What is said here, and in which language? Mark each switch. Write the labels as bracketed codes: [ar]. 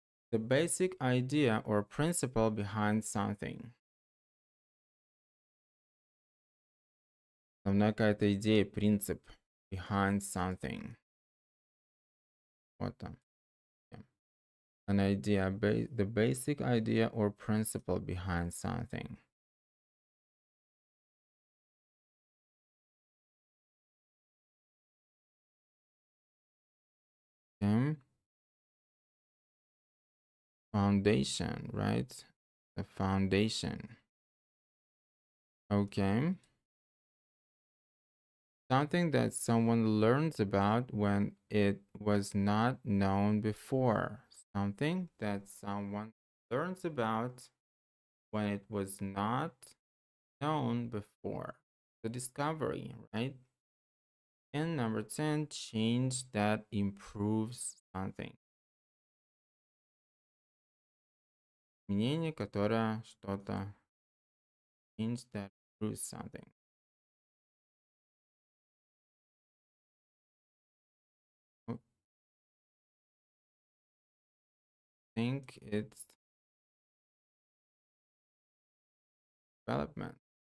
[en] The basic idea or principle behind something. [ru] Основная какая-то идея, принцип. [en] Behind something. [ru] Вот там. [en] An idea, the basic idea or principle behind something. Okay. Foundation, right? The foundation. Okay. Something that someone learns about when it was not known before. Something that someone learns about when it was not known before. The discovery, right? And number 10, change that improves something. [ru] Изменение, которое что-то. [en] Change that improves something. I think it's development.